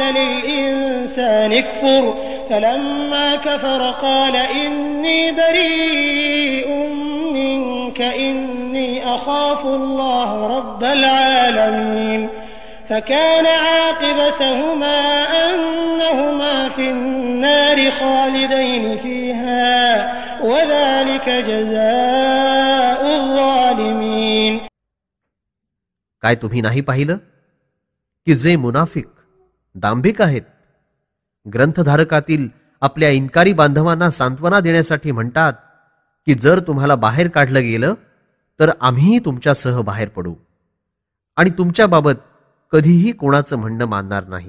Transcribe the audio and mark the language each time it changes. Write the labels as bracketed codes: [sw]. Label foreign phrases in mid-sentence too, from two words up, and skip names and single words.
[ar] للإنسان اكفر فلما كفر قال إني بريء منك إني أخاف الله رب العالمين فكان عاقبتهما أنهما في النار خالدين فيها وذلك جزاء الظالمين. [mr] काय तुम्ही नाही पाहिलं की जे मुनाफिक दांभिक आहेत ग्रंथधारकातील आपल्या इन्कारी बांधवांना सांत्वना देण्यासाठी म्हणतात की जर तुम्हाला बाहेर काढलं गेलं तर आम्हीही तुमच्यासह बाहेर पडू आणि तुमच्याबाबत कधीही कोणाचं म्हणणं मानणार नाही.